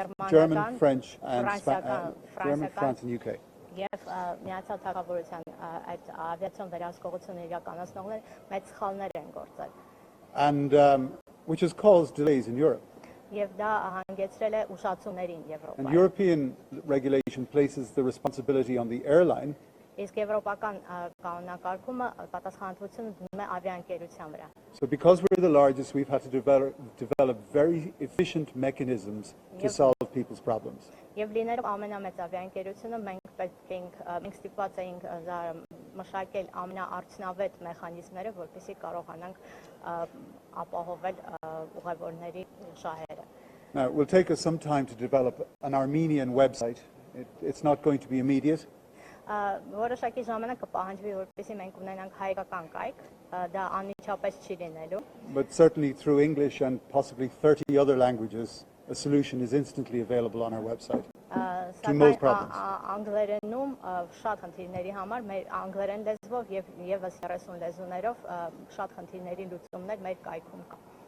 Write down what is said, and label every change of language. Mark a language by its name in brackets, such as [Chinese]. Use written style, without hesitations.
[English] German, French and German, France and UK. [Armenian] Եվ Միացյալ Թագավորության այդ ավիացիոն վերահսկողությունը իրականացնողները մեծ սխալներ են գործել։ [English] and which has caused delays in Europe. [Armenian] Եվ դա հանգեցրել է ուշացումներին [English] And [Armenian] Եվրոպայում։ [English] European regulation places the responsibility on the airline, [Armenian] Իսկ եվրոպական կանոնակարգումը պատասխանատվությունը դնում է ավիաընկերության վրա։ [English] so because we're the largest, we've had to develop very efficient mechanisms to solve people's problems. [Armenian] Եվ լինելով ամենամեծ ավիաընկերությունը մենք ստիպված էինք մշակել ամենաարդյունավետ մեխանիզմները, որպեսզի կարողանանք ապահովել ուղևորների շահերը։ [English] Now, it will take us some time to develop an Armenian website. It's not going to be immediate. [Armenian] Որոշակի ժամանակ կպահանջվի, որպեսզի մենք ունենանք հայկական կայք, դա անմիջապես չի լինելու։ [English] But certainly through English and possibly 30 other languages, a solution is instantly available on our website to most problems. [Armenian] Անգլերենում շատ խնդիրների համար մեր անգլերեն լեզվով եւ եւս 30 լեզուներով շատ խնդիրների լուծումներ մեր կայքում կա։